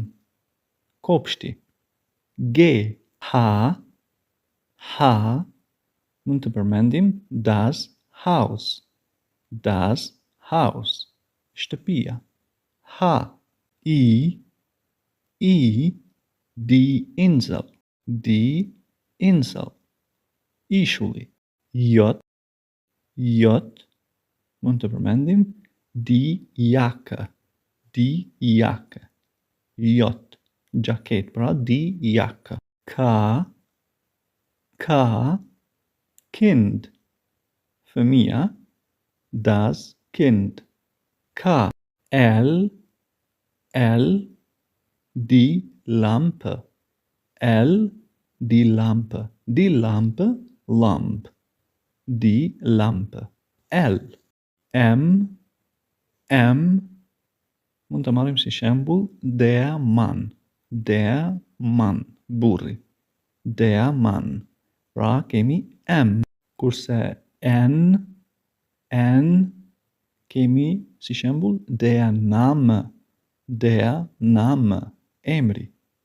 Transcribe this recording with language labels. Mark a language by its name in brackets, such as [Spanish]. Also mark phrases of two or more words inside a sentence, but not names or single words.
[Albanian] Kopshti. G, H, mund të përmendim [German] das Haus. [Albanian] Shtëpia. H, I, [German] die Insel. [Albanian] Ishulli. J, mund të përmendim [German] die Jacke. [Albanian] Jaket, pra [German] die Jacke. [Albanian] K, Kind. Fëmia, [German] das Kind. K, L, die Lampe. Die Lampe. [Albanian] L, M, mund të marrim si shembull [German] der Mann, [Albanian] burri. [German] Der Mann. [Albanian] Pra kemi M, kurse N kemi si shembull [German] der Name, [Albanian] emri.